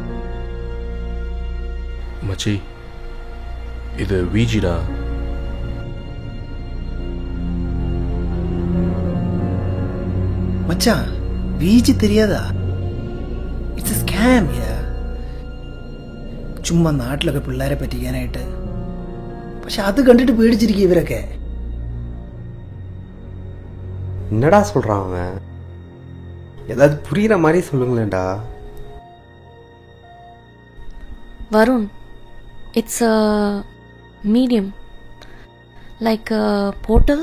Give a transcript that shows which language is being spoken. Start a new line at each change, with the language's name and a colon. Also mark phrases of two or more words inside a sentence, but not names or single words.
Tamil: மச்சி, இது வீஜிடா. மச்சான் வீஜி தெரியாதா?
English: It's a scam.
Malayalam: ചുമ്മാ നാട്ടിലൊക്കെ പിള്ളേരെ പറ്റിക്കാനായിട്ട്. പക്ഷെ അത് കണ്ടിട്ട് പേടിച്ചിരിക്കും ഇവരൊക്കെ.
Tamil: என்னடா சொல்றான் அவன்? ஏதாவது புரியுற மாதிரி சொல்லுங்களேன்டா.
English: வருண், it's a medium, like a portal.